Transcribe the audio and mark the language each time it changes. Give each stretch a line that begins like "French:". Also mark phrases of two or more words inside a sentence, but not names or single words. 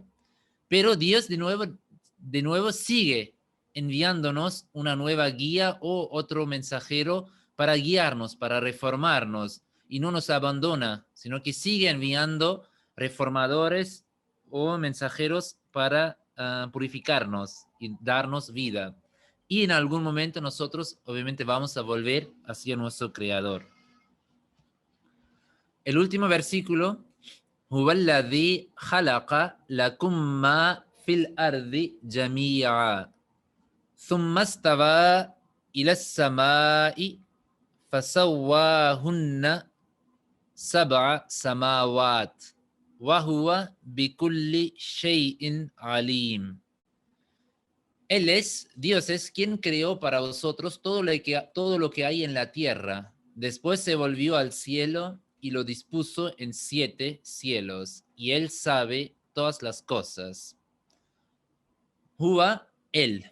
Spanish: Pero Dios de nuevo sigue enviándonos una nueva guía o otro mensajero para guiarnos, para reformarnos, y no nos abandona, sino que sigue enviando reformadores o mensajeros para purificarnos y darnos vida. Y en algún momento nosotros obviamente vamos a volver hacia nuestro Creador. El último versículo:
Arabic: هو الذي خلق لكم ما في الأرض جميعا ثم استوى إلى السماء فسواهن سبع سماوات وهو بكل شيء عليم.
Spanish: Dios es quien creó para vosotros todo lo que hay en la tierra. Después se volvió al cielo y lo dispuso en 7 cielos, y Él sabe todas las cosas. Huwa, Él.